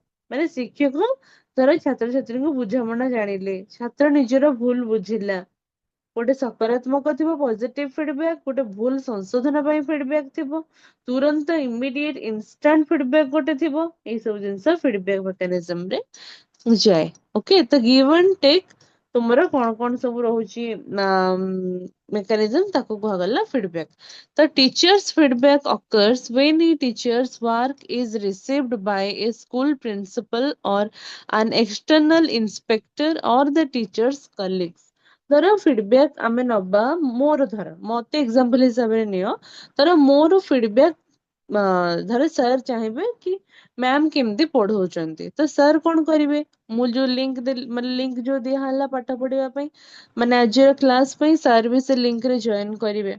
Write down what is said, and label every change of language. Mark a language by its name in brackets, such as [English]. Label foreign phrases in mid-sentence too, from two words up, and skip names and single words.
[Odia] ମାନେ ଶିକ୍ଷକ ଧର ଛାତ୍ରଛାତ୍ରୀଙ୍କୁ ବୁଝାମଣା ଜାଣିଲେ, ଛାତ୍ର ନିଜର ଭୁଲ ବୁଝିଲା, ଗୋଟେ ସକାରାତ୍ମକ ଥିବ [English] positive feedback, [Odia] ଗୋଟେ ଭୁଲ ସଂଶୋଧନ ପାଇଁ ଫିଡବ୍ୟାକ ଥିବ, ତୁରନ୍ତ [English] immediate instant feedback [Odia] ଗୋଟେ ଥିବ। ଏଇ ସବୁ ଜିନିଷ [English] feedback mechanism [Odia] ରେ ଯାଏ। ଓକେ, ତ [English] give and take [Odia] ତୁମର କଣ କଣ ସବୁ ରହୁଛି ମେକାନିଜମ, ତାକୁ କୁହାଗଲା ଫିଡବ୍ୟାକ। [English] The teacher's feedback occurs when a teacher's work is received by a school principal or an external inspector or the teacher's colleagues। [Odia] ଧର ଫିଡବ୍ୟାକ ଆମେ ନବା, ମୋର ଧର ମତେ ଏକ୍ସାମ୍ପଲ ହିସାବରେ ନିଅ, ଧର ମୋର ଫିଡବ୍ୟାକ, ଧର ସାର୍ ଚାହିଁବେ କି ମ୍ୟାମ କେମିତି ପଢଉଛନ୍ତି, ତ ସାର୍ କଣ କରିବେ, ମୁଁ ଯୋଉ ମାନେ ଲିଙ୍କ ଯୋଉ ଦିଆ ହେଲା ପାଠ ପଢିବା ପାଇଁ, ମାନେ ଆଜିର କ୍ଲାସ ପାଇଁ, ସାର୍ ବି ସେ ଲିଙ୍କ ରେ ଜଏନ କରିବେ।